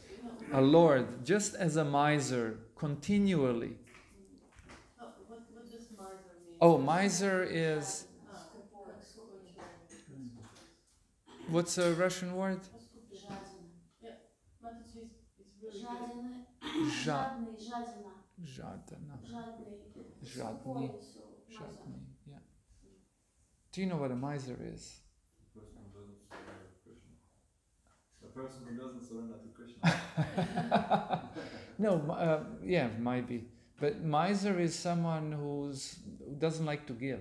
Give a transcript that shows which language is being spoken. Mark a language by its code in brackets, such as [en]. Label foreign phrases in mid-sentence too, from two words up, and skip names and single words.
[en] A Lord, just as a miser continually. What does miser mean? Oh, miser is... What's a Russian word? Yeah, but it's really [ru] Жадный, жадина. Жадana. Жадный. Жадный. Скупой, [en] so miser. Jadni, yeah. Do you know what a miser is? The person who doesn't surrender to Krishna. No, yeah, might be. But miser is someone who doesn't like to give,